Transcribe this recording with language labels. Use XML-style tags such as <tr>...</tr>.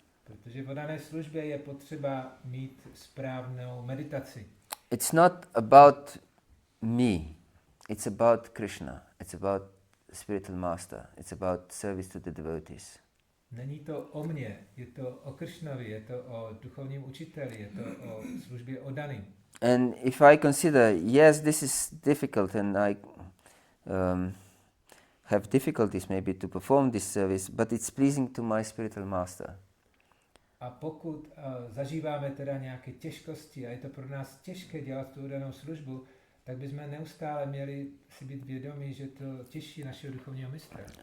<cs>Protože v oddané službě je potřeba mít správnou meditaci.</cs> <en>It's not about me. It's about Krishna. It's about the spiritual master. It's about service to the devotees.</en> <cs>Není to o mně, je to o Krišnovi, je to o duchovním učiteli, je to o službě oddaným.</cs> <en>And if I consider, yes, this is difficult and I have difficulties maybe to perform this service, but it's pleasing to my spiritual master.</en> <cs>A pokud zažíváme teda nějaké těžkosti a je to pro nás těžké dělat tu danou službu, tak bychom neustále měli si být vědomí, že to těší našeho duchovního mistra.</cs>